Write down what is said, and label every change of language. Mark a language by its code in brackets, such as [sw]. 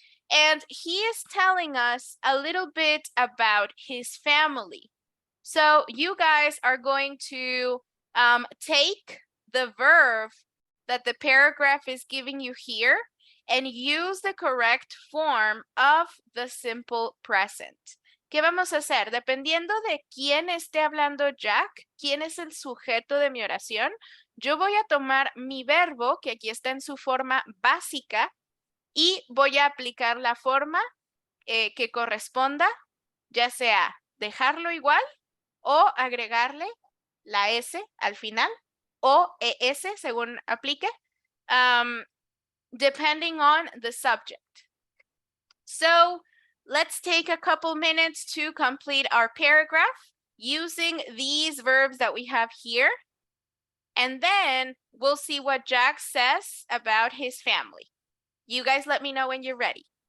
[en] And he is telling us a little bit about his family. So you guys are going to take the verb that the paragraph is giving you here and use the correct form of the simple present. [es] ¿Qué vamos a hacer? Dependiendo de quién esté hablando Jack, quién es el sujeto de mi oración, yo voy a tomar mi verbo, que aquí está en su forma básica, y voy a aplicar la forma que corresponda, ya sea dejarlo igual o agregarle la S al final o ES según aplique, [en] depending on the subject. So let's take a couple minutes to complete our paragraph using these verbs that we have here. And then we'll see what Jack says about his family. You guys let me know when you're ready.